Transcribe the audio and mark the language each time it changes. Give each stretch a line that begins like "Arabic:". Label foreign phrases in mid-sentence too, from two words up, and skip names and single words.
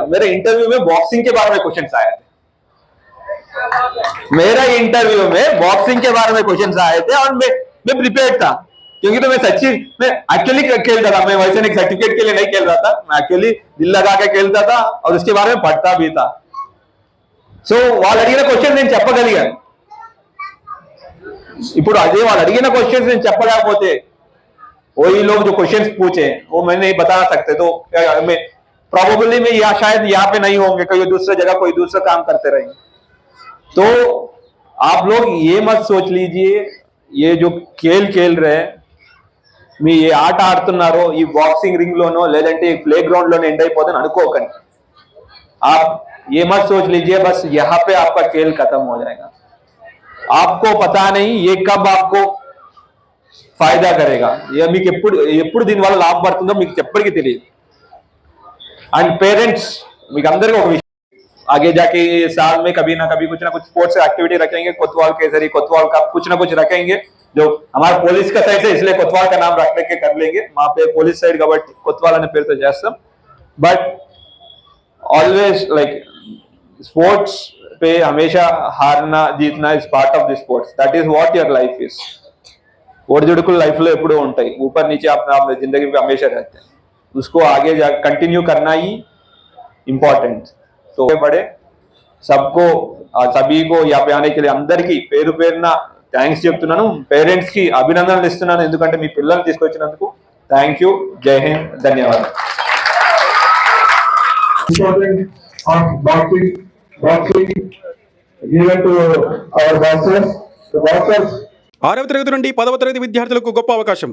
Hindi: मेरे इंटरव्यू में बॉक्सिंग के बारे में क्वेश्चंस आए थे. मेरा इंटरव्यू में बॉक्सिंग के बारे में क्वेश्चंस आए थे और मैं प्रिपेयर्ड था, क्योंकि तो मैं सच्ची मैं एक्चुअली खेलता था. मैं वैसे नहीं सर्टिफिकेट के लिए नहीं खेल रहा था, मैं एक्चुअली दिल लगा के खेलता था और उसके बारे में पढ़ता भी था.
Telugu: సో వాళ్ళు అడిగిన క్వశ్చన్ నేను చెప్పగలిగాను. ఇప్పుడు అదే వాళ్ళు అడిగిన క్వశ్చన్స్ నేను చెప్పలేకపోతే,
Hindi: वही लोग जो क्वेश्चंस पूछे वो मैं नहीं बता सकते, तो मैं प्रोबेबली में या शायद यहाँ पे नहीं होंगे, कोई दूसरे जगह कोई दूसरा काम करते रहेंगे. तो आप लोग ये मत सोच लीजिए ये जो खेल रहे हैं,
Telugu: మీ ఏ ఆట ఆడుతున్నారో ఈ
English: boxing ring
Telugu: లోనో లేదంటే
English: play ground
Telugu: లోనే ఎండ్ అయిపోతుందని అనుకోకండి.
Hindi: आप ये मत सोच लीजिए बस यहाँ पे आपका खेल खत्म हो जाएगा. आपको पता नहीं ये कब आपको फायदा करेगा, ये
Telugu: మీకు ఎప్పుడు దీని వల్ల లాభం పడుతుందో మీకు ఎప్పటికీ తెలియదు.
English: and parents
Telugu: మీకు అందరికీ ఒక విషయం,
Hindi: आगे जाके साल में कभी ना कभी कुछ ना कुछ
English: sports activity
Hindi: रखेंगे, कोतवाल केसरी, कोतवाल का कुछ ना कुछ रखेंगे. जो हमारा पुलिस का साइड से इसलिए कोतवाल का नाम रखने के कर लेंगे, वहां पे
English: police side
Hindi: కాబట్టి कोतवाल
Telugu: అనే పేరుతో చేస్తాం.
English: but always like sports
Hindi: पे हमेशा हारना जीतना
English: is part of the sports. that is what your life is. ओढ़जुड़कुल लाइफ
Telugu: లో ఎప్పుడూ ఉంటాయి,
Hindi: ऊपर नीचे अपना जिंदगी में हमेशा रहते हैं. उसको आगे कंटिन्यू करना ही इंपॉर्टेंट. तो बड़े सबको सभी को यहाँ पे आने के लिए
Telugu: అందరికీ పేరు పేరున థ్యాంక్స్ చెప్తున్నాను. పేరెంట్స్ కి అభినందనలు ఇస్తున్నాను, ఎందుకంటే మీ పిల్లల్ని తీసుకొచ్చినందుకు.
English: thank you,
Hindi: जय हिंद,
Telugu: ధన్యవాదాలు. ఆరవ తరగతి నుండి 10వ తరగతి విద్యార్థులకు గొప్ప అవకాశం.